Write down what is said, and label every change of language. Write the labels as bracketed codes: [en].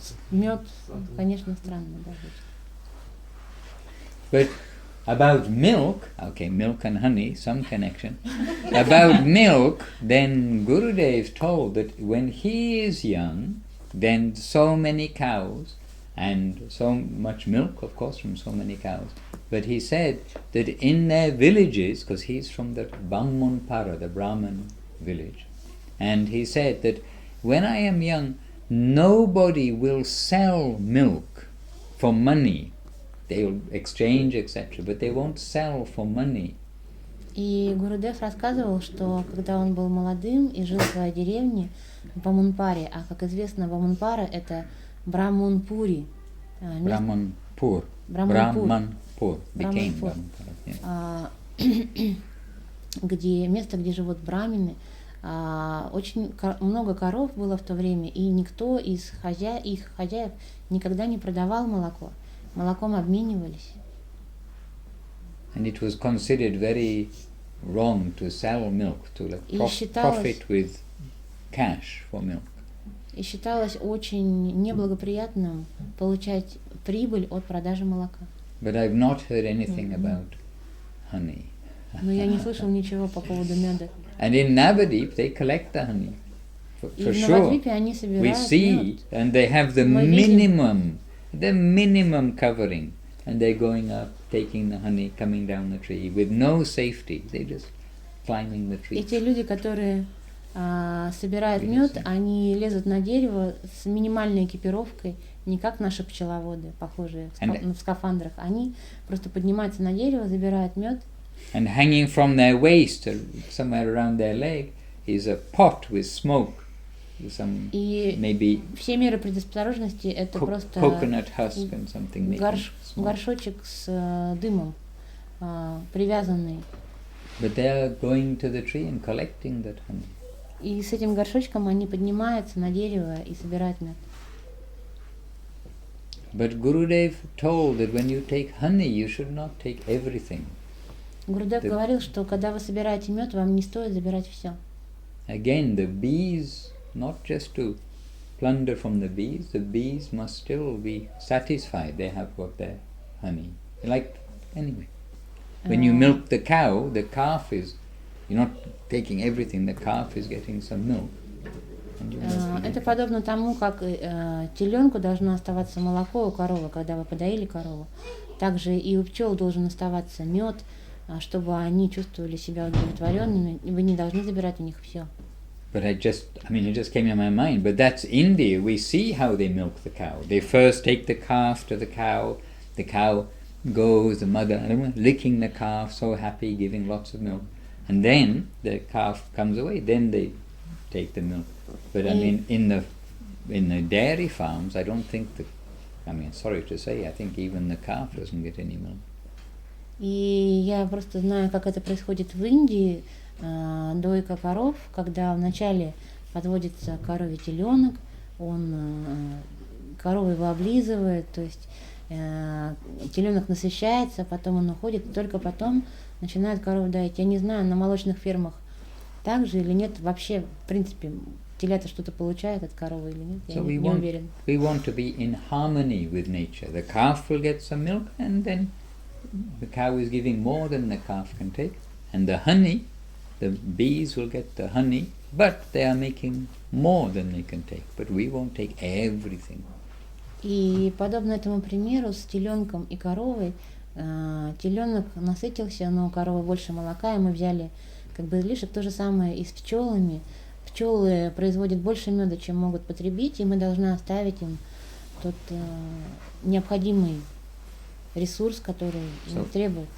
[ru] Мед, конечно, странно, да, звучит. [en] but about milk, okay, milk and honey, some connection. About milk, then Gurudev told that when he is young, then so many cows and so much milk, of course, from so many cows. But he said that in their villages, because he's from the Brahmanpara, the Brahman village, and he said that when I am young, nobody will sell milk for money. They'll exchange, etc., but they won't sell for money. [ru] И Гурудев рассказывал, что когда он был молодым и жил в своей деревне в Бамунпаре, а как известно, Бамунпара это Брамунпури, [en] Brahmanpur. [ru] Браманпур, [en] Became [ru] Браманпур. [en] Brahmanpur, yeah. [ru] Где место, где живут брамины. Очень много коров было в то время, и никто из их хозяев никогда не продавал молоко. Молоком обменивались. [en] And it was considered very wrong to sell milk, to like profit with cash for milk. [ru] И считалось очень неблагоприятным получать прибыль от продажи молока. [en] But I've not heard anything about honey. [ru] Но я не слышал ничего по поводу меда. [en] And in Navadip they collect the honey. [ru] И [en] For [ru] в [en] sure. [ru] Навадвипе они [en] We [ru] собирают [en] see, [ru] мед. [en] and they have the [ru] Мы видим. [en] minimum covering, and they're going up, taking the honey, coming down the tree with no safety. They're just climbing the tree. [ru] И те люди, которые собирают мед, они лезут на дерево с минимальной экипировкой, не как наши пчеловоды, похожие в скафандрах. Они просто поднимаются на дерево, забирают мед. [en] And hanging from their waist, somewhere around their leg, is a pot with smoke. Some maybe [ru] все меры предосторожности это просто [en] coconut husk and something [ru] горшочек с дымом, привязанный. [en] But they are going to the tree and collecting that honey. [ru] И с этим горшочком они поднимаются на дерево и собирают мед. [en] But Gurudev told that when you take honey, you should not take everything. [ru] Гурудев говорил, что когда вы собираете мед, вам не стоит забирать все. [en] Again, the bees, not just to plunder from the bees must still be satisfied. They have got their honey. Like, anyway, when you milk the cow, the calf is, you're not taking everything, the calf is getting some milk. [ru] Это подобно тому, как теленку должно оставаться молоко у коровы, когда вы подоили корову. Также и у пчел должен оставаться мед, чтобы они чувствовали себя удовлетворенными, и вы не должны забирать у них все. [en] But it just came in my mind. But that's India. We see how they milk the cow. They first take the calf to the cow. The cow goes, the mother licking the calf, so happy, giving lots of milk. And then the calf comes away. Then they take the milk. But in the dairy farms, I don't think sorry to say, I think even the calf doesn't get any milk. [ru] И я просто знаю, как это происходит в Индии, дойка коров, когда вначале подводится коровий теленок, корова его облизывает, то есть теленок насыщается, потом он уходит, и только потом начинает корову доить. Я не знаю, на молочных фермах так же или нет, вообще, в принципе, телята что-то получают от коровы или нет, я не уверен. [en] We want to be in harmony with nature. The calf will get some milk, and then the cow is giving more than the calf can take, and the honey, the bees will get the honey, but they are making more than they can take. But we won't take everything. [ru] И подобно этому примеру с теленком и коровой, теленок насытился, но у коровы больше молока, и мы взяли как бы излишек. То же самое и с пчелами. Пчелы производят больше меда, чем могут потребить, и мы должны оставить им тот необходимый ресурс, который им требуется.